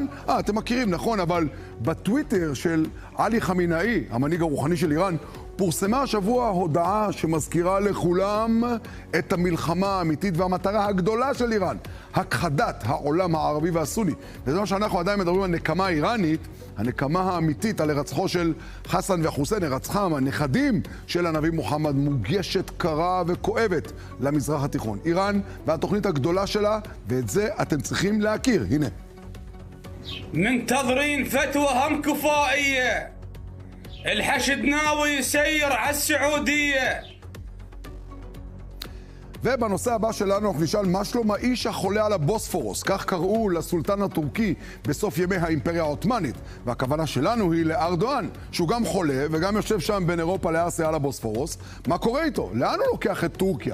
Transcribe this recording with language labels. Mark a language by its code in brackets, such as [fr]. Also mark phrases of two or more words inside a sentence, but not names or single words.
[he] אתם מכירים, נכון, אבל בטוויטר של עלי חמינאי, המנהיג הרוחני של איראן, פורסמה השבוע הודעה שמזכירה לכולם את המלחמה האמיתית והמטרה הגדולה של איראן, הכחדת העולם הערבי והסוני. וזה מה שאנחנו עדיין מדברים על נקמה איראנית, הנקמה האמיתית על הרצחו של חסן וחוסיין, הרצחם, הנכדים של הנביא מוחמד, מוגשת קרה וכואבת למזרח התיכון. איראן והתוכנית הגדולה שלה, ואת זה אתם צריכים להכיר. הנה. [ar] منتظرين فتوى هم كفائية الحشد ناوي يسير على السعودية. [he] ובנושא הבא שלנו אנחנו נשאל מה שלום האיש החולה על הבוספורוס. כך קראו לסולטן הטורקי בסוף ימי האימפריה העות'מאנית. והכוונה שלנו היא לארדואן, שהוא גם חולה וגם יושב שם בין אירופה לאסיה על הבוספורוס. מה קורה איתו? לאן הוא לוקח את טורקיה?